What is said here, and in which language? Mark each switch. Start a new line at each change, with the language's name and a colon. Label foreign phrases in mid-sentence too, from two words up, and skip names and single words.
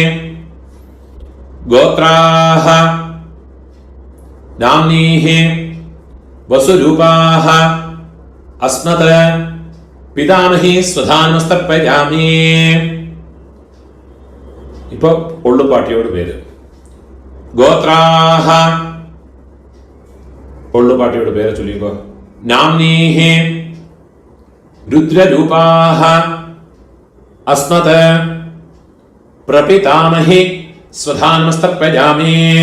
Sanskrit: கோத்ராஹ நாம்னீஹி வசுரூபாஹ அஸ்மத பிதாமஹி ஸ்வதானமஸ்தப்பயாமி.
Tamil: இப்போ கொள்ளு பாட்டியோட பேரு.
Malayalam: ഗോത്രാഹ കൊള്ളുപാട്ടിയുടെ പേര് ചൊല്ലിക്കോ.
Sanskrit: നാംനീഹി രുദ്രരൂപാഹ അസ്മത് പ്രപിതാമഹി സ്വധാനമസ്തർപ്പയാമി.